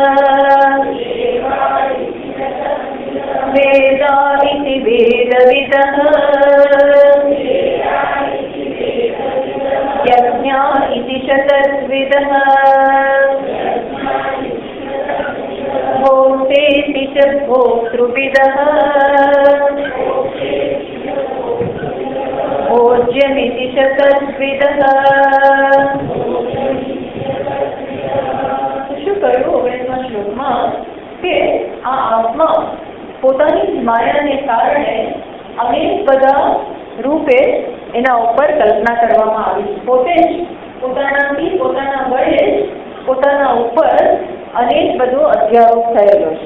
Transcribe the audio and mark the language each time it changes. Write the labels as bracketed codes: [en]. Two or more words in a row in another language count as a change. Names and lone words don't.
[sa] वेदा इति वेदविदः यज्ञा इति च तद्विदः भोक्तेति च भोक्तृविदः भोज्यमिति च तद्विदः। [gu] શું કહ્યું 19મા શ્લોકમાં કે આ આત્મા પોતાની માયાને કારણે અનેક બધા રૂપે એના ઉપર કલ્પના કરવામાં આવી છે। પોતે જ પોતાનાથી પોતાના વડે પોતાના ઉપર અનેક બધો અધ્યારોપ થયેલો છે।